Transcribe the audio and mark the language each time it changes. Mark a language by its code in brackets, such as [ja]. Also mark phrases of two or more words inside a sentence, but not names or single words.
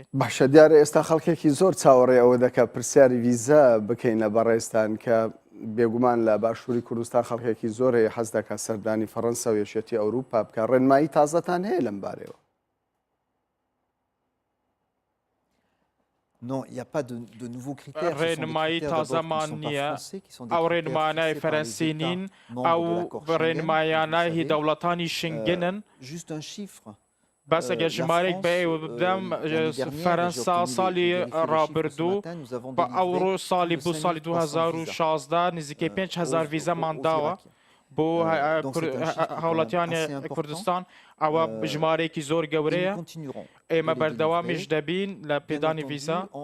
[ckb] باشە دیارە ئێستا خەڵکێکی زۆر چاوەڕێ ئەوە دەکە پرسیاری ڤیزە بکەین لە بەڕێستان کە بێگومان لە باشووری کوردستان خەڵکێکی زۆر هەیە حەز دەکە سەردانی فەڕەنسا و یەکێتی ئەوروپا بکە ڕێنمایی تازەتان هەیە لەم بارەوە؟ [fr] Non, il n'y a pas de nouveaux critères. Ce sont des [ckb] ڕێنمایی [fr] critères d'abord qui ne [ckb] تازەمان [fr] sont pas [ckb] نییە [fr] français, qui sont des [ckb] ئەو [fr] critères [ckb] ڕێنمانای [fr] fixés par les [ckb] فەرەنسی [fr] États [ckb] نین [fr] membres de [ckb] ئەو [fr] l'accord Schengen, [ckb] ڕێنمایانە [fr] comme vous [ckb] هی [fr] le savez. [ckb] دەوڵەتانی شنگنن [fr] Juste un chiffre. [ckb] بەس ئەگەر ژمارێک بەێوە بدەم فەرەنسا ساڵی ڕابردوو بە ئەوڕۆ ساڵی بوو ساڵی 2016 نزیکەی 5,000 ڤیزەمان داوە بۆ هاوڵاتیانی کوردستان ئەوە ژمارێکی زۆر گەورەیە ئێمە بەردەوامیش دەبین لە پێدانی ڤیزا